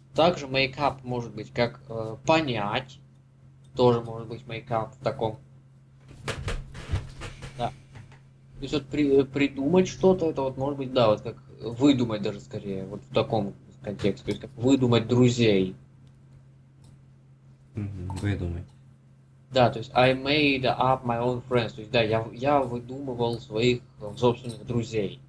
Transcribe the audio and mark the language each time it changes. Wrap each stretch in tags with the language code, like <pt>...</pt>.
<ru>Также мейкап может быть как понять. Тоже может быть мейкап в таком. Да. То есть вот придумать что-то, это вот может быть, да, вот как выдумать даже скорее, вот в таком контексте. То есть как выдумать друзей. Видумать. Да, то есть</ru> <en>I made up my own friends.</en> <ru>То есть, да, я выдумывал своих собственных друзей.</ru>